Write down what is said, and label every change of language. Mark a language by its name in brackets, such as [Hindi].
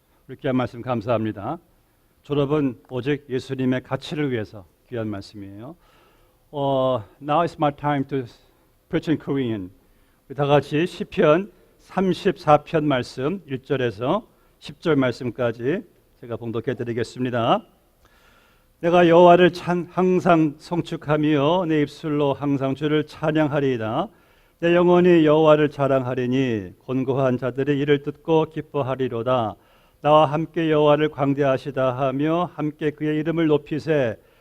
[Korean] 우리 귀한 말씀 감사합니다. 졸업은 오직 예수님의 가치를 위해서 귀한 말씀이에요. [English] Now is my time to preach in Korean. [Korean] 우리 다 같이 시편 34편 말씀 1절에서 10절 말씀까지 제가 봉독해 드리겠습니다. 내가 여호와를 항상 성축하며 내 입술로 항상 주를 찬양하리이다. 내 영혼이 여호와를 자랑하리니 곤고한 자들이 이를 듣고 기뻐하리로다. 나와 함께 여호와를 광대하시다 하며 함께 그의 이름을 높이세.